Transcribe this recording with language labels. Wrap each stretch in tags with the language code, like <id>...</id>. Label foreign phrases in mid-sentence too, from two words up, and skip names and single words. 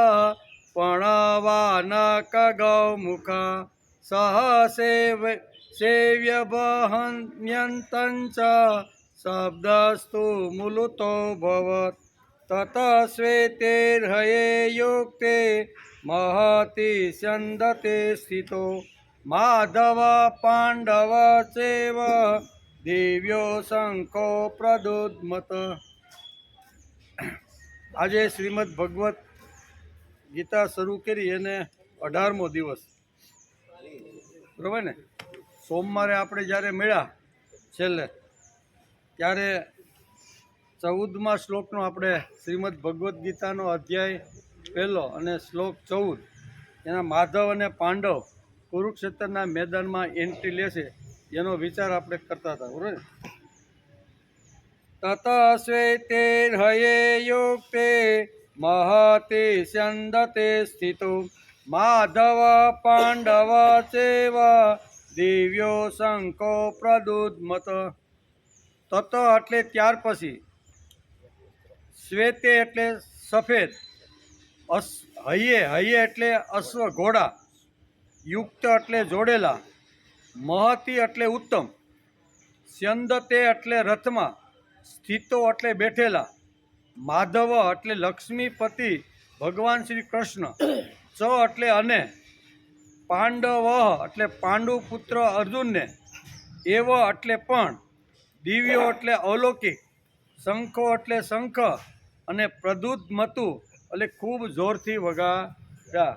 <sa>प्रणवानकगौमुख सह सेव्यवहन्यन्तञ्च शब्दस्तु मुलुतोऽभवत् ततः श्वेतैर्हये युक्ते महति स्यन्दते स्थितो माधव पाण्डव चैव दिव्यो शङ्खो प्रदुद्मत।</sa> <gu>આજે શ્રીમદ ભગવદ્ ગીતા શરૂ કરી અને 18મો દિવસ બરાબર ને। સોમવારે આપણે જ્યારે મળ્યા છેલ્લે ત્યારે 14મા શ્લોકનો આપણે શ્રીમદ ભગવદ્ ગીતાનો અધ્યાય પહેલો અને શ્લોક 14 એના માધવ અને પાંડવ કુરુક્ષેત્રના મેદાનમાં એન્ટ્રી લેશે એનો વિચાર આપણે કરતા હતા બરાબર ને।</gu> <sa>ततः श्वेतैर्हये युक्ते महति स्यन्दते स्थितो माधव पाण्डव चैव दिव्यो शङ्खो प्रदुद्मत।</sa> <gu>तत એટલે ત્યાર પછી શ્વેતે એટલે સફેદ હયે એટલે અશ્વ ઘોડા યુક્ત એટલે જોડેલા મહતિ એટલે ઉત્તમ સ્યંદતે એટલે રથમાં સ્થિતો એટલે બેઠેલા માધવ એટલે લક્ષ્મીપતિ ભગવાન શ્રી કૃષ્ણ ચ એટલે અને પાંડવ એટલે પાંડુ પુત્ર અર્જુનને એવ એટલે પણ દિવ્યો એટલે અલૌકિક શંખો એટલે શંખ અને પ્રદુદ્મતુ એટલે ખૂબ જોરથી વગાડ્યા।</gu>